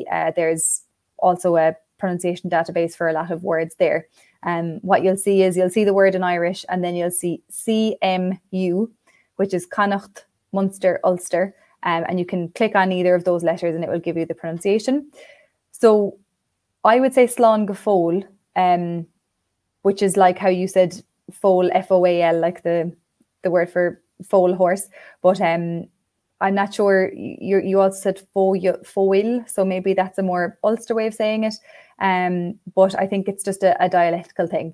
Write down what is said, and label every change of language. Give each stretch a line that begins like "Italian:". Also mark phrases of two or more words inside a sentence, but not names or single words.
English: There's also a pronunciation database for a lot of words there. What you'll see is the word in Irish, and then you'll see CMU, which is Connacht, Munster, Ulster. And you can click on either of those letters and it will give you the pronunciation. So I would say
Irish: Slán go fóill,
English: which is like how you said foal, F-O-A-L, like the word for foal horse. But I'm not sure, you also said foil, so maybe that's a more Ulster way of saying it. But I think it's just a dialectical thing.